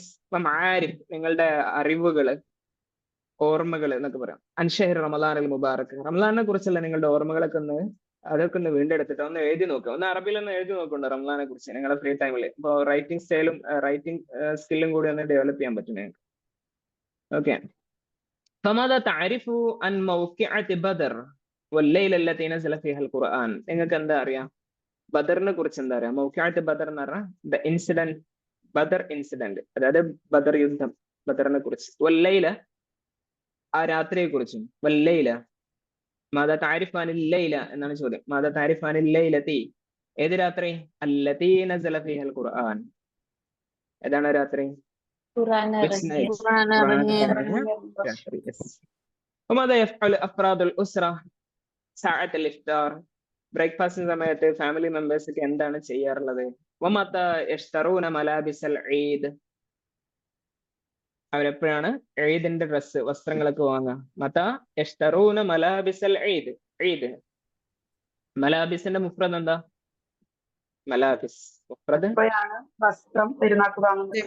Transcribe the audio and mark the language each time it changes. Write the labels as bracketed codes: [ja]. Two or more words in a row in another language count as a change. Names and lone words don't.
[ml] മാരിഫ്, നിങ്ങളുടെ അറിവുകള്, ഓർമ്മകൾ എന്നൊക്കെ പറയാം. [ar] عن شهر رمضان المبارك, [ml] റമദാനെ കുറിച്ചുള്ള നിങ്ങളുടെ ഓർമ്മകളൊക്കെ അതൊക്കെ ഒന്ന് വീണ്ടെടുത്തിട്ട് ഒന്ന് എഴുതി നോക്കുക. ഒന്ന് അറബിയിൽ ഒന്ന് എഴുതി നോക്കുന്നുണ്ട് റമദാനെ കുറിച്ച് നിങ്ങളുടെ [en] free time. [ml] ഇപ്പോൾ [en] writing style writing skill [ml] കൂടി ഒന്ന് ഡെവലപ്പ് ചെയ്യാൻ പറ്റും നിങ്ങൾക്ക്. ഓക്കെ. [ar] فماذا تعرف عن موقعة بدر والليلة التي نزل فيها القرآن? [ml] നിങ്ങൾക്ക് എന്താ അറിയാം ബദറിനെ കുറിച്ച്? എന്താ അറിയാം? [ar] موقعة بدر [ml] എന്ന് പറഞ്ഞാൽ [en] the incident, Badr incident, [ml] അതായത് ബദർ യുദ്ധം, ബദറിനെ കുറിച്ച്. വല്ലൈല, ആ രാത്രിയെ കുറിച്ചും. [ar] والليلة، ماذا تعرف عن الليلة [ml] എന്നാണ് ചോദ്യം. [ar] ماذا تعرف عن الليلة, [ml] ഏത് രാത്രി? [ar] التي نزل فيها القرآن, [ml] ഏതാണ് രാത്രി? ഖുർആൻ [en] Which night? [ml] ഖുർആൻ ഇറങ്ങിയ രാത്രി. [en] Yes. [ar] وماذا يفعل أفراد الأسرة ساعة الإفطار? [ml] ബ്രേക്ക്ഫാസ്റ്റിന് സമയത്ത് [en] family members [ml] എന്താണ് ചെയ്യാറുള്ളത്? [ar] ومتى يشترون ملابس العيد? [ml] അവരെപ്പോഴാണ് ഈദിന്റെ ഡ്രസ്സ്, വസ്ത്രങ്ങളൊക്കെ വാങ്ങുക? [ar] متى يشترون ملابس العيد. [ml] ഈദ്, മലാബിസിന്റെ മുഫ്രദ് എന്താ? [ar] ملابس مفرد [ml] വസ്ത്രം പെരുന്നാക്ക് വാങ്ങുന്നത്.